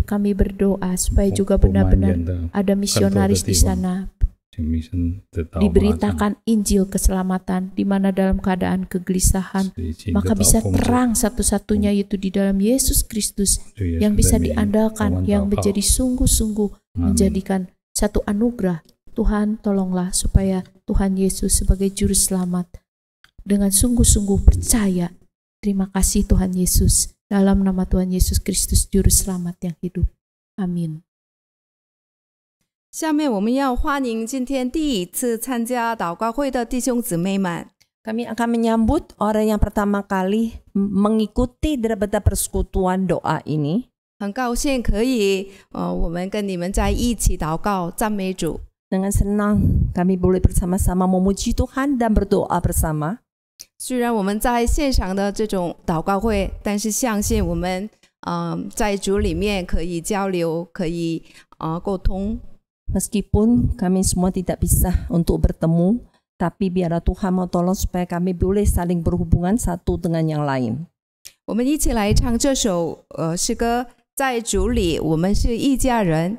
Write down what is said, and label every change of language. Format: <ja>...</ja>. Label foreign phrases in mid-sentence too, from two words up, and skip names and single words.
<id>Kami berdoa supaya juga benar-benar ada misionaris di sana, diberitakan Injil keselamatan, di mana dalam keadaan kegelisahan, maka bisa terang satu-satunya, yaitu di dalam Yesus Kristus, yang bisa diandalkan, yang menjadi sungguh-sungguh menjadikan satu anugerah. Tuhan, tolonglah supaya Tuhan Yesus sebagai Juru Selamat dengan sungguh-sungguh percaya. Terima kasih Tuhan Yesus, dalam nama Tuhan Yesus Kristus, Juru Selamat yang hidup. Amin.</id> <zh>下面我们要欢迎今天第一次参加祷告会的弟兄姊妹们。</zh> <id>Kami akan menyambut orang yang pertama kali mengikuti daripada persekutuan doa ini.</id> <zh>很高兴可以我们跟你们在一起祷告赞美主。</zh> <id>Dengan senang kami boleh bersama-sama memuji Tuhan dan berdoa bersama.</id> <zh>虽然我们在线上的这种祷告会，但是相信我们在主里面可以交流，可以沟通。</zh> <id>Meskipun kami semua tidak bisa untuk bertemu, tapi biarlah Tuhan mau tolong supaya kami boleh saling berhubungan satu dengan yang lain.</id> <zh>我们一起来唱这首诗歌，在主里我们是一家人。</zh>